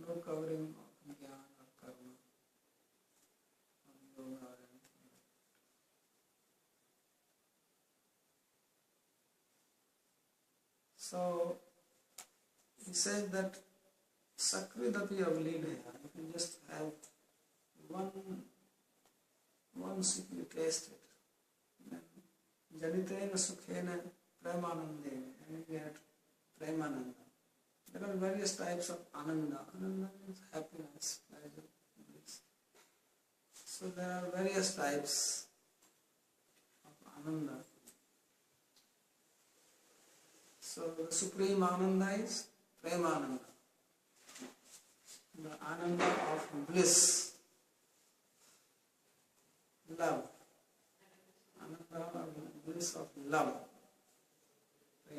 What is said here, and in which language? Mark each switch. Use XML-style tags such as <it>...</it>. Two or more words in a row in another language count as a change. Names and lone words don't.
<en>No covering of Gyan or Karma. So he said that</en> <sa>सकृदपि अवलिधय,</sa> <en>if you just have once if you taste it, then</en> <sa>जनितेन सुखेन प्रेमानन्देन,</sa> <en>and you get premananda. There are various types of ananda. Ananda means happiness, pleasure, bliss. So there are various types of ananda. So the supreme ananda is premananda, the ananda of bliss, love, ananda of bliss of love, prema.</en>